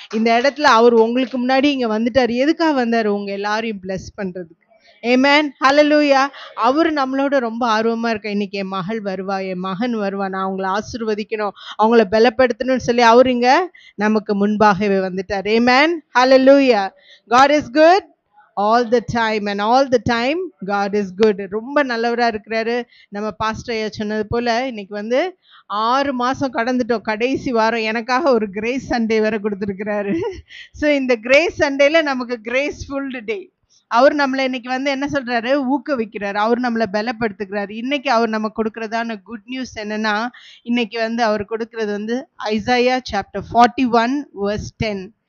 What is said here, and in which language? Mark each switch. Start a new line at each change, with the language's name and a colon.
Tamil: இந்த இடத்துல அவர் உங்களுக்கு முன்னாடி இங்கே வந்துட்டார். எதுக்காக வந்தார்? உங்கள் எல்லாரையும் பிளஸ் பண்ணுறதுக்கு. ஆமென். ஹல்லேலூயா. அவர் நம்மளோட ரொம்ப ஆர்வமாக இருக்க. இன்னைக்கு என் மகள் வருவா, என் மகன் வருவா, நான் அவங்கள ஆசீர்வதிக்கணும், அவங்கள பலப்படுத்தணும்னு சொல்லி அவர் இங்கே நமக்கு முன்பாகவே வந்துட்டார். ஆமென். ஹல்லேலூயா.
English: God is good all the time and all the time God is good.
Tamil: ரொம்ப நல்லவராக இருக்கிறாரு. நம்ம பாஸ்டர் ஐயா சொன்னது போல் இன்னைக்கு வந்து 6 மாதம் கடந்துட்டோம். கடைசி வாரம் எனக்காக ஒரு கிரேஸ் சண்டே வேற கொடுத்துருக்கிறாரு. ஸோ இந்த கிரேஸ் சண்டேல நமக்கு கிரேஸ்ஃபுல் டே. அவர் நம்மளை இன்னைக்கு வந்து என்ன சொல்றாரு? ஊக்குவிக்கிறார். அவர் நம்மளை பலப்படுத்துகிறார். இன்னைக்கு அவர் நம்ம கொடுக்கறதான குட் நியூஸ் என்னன்னா, இன்னைக்கு வந்து அவர் கொடுக்கறது வந்து ஐசாயா சாப்டர் 41 verse 10.